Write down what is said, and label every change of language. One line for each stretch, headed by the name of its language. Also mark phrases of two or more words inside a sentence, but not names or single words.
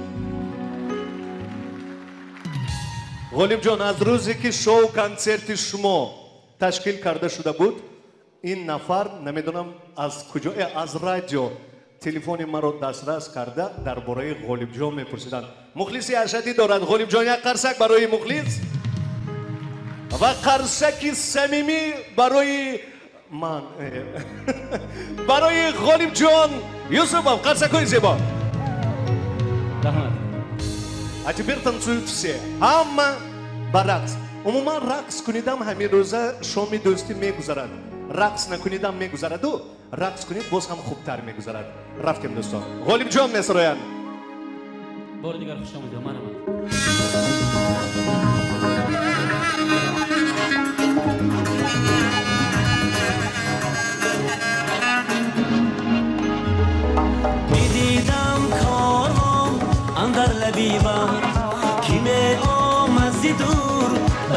Tajik: Ғолибҷон, аз рӯзе ки шоу концерти шумо ташкил карда шуда буд, ин нафар намедонам аз куҷо, аз радио телефони маро дастрас карда дар бораи Ғолибҷон мепурсиданд. мухлиси аршадӣ дорад Ғолибҷон. як қарсак барои мухлис ва қарсаки самимӣ барои ман барои Ғолибҷон Юсупов. қарсакҳои зебо.
Russian: А теперь танцуют все.
Tajik: Ҳама ба рақс. умуман рақс кунидам ҳамин рӯза шоми дӯстӣ мегузарад. рақс накунидам мегузараду, рақс кунид боз ҳам хубтар мегузарад. рафтем дӯстон. Ғолибҷон месароянд. бори дигар хушомадед. манам.
Persian: میدیدم کارم اندر لبی بر کی می آمد ز دور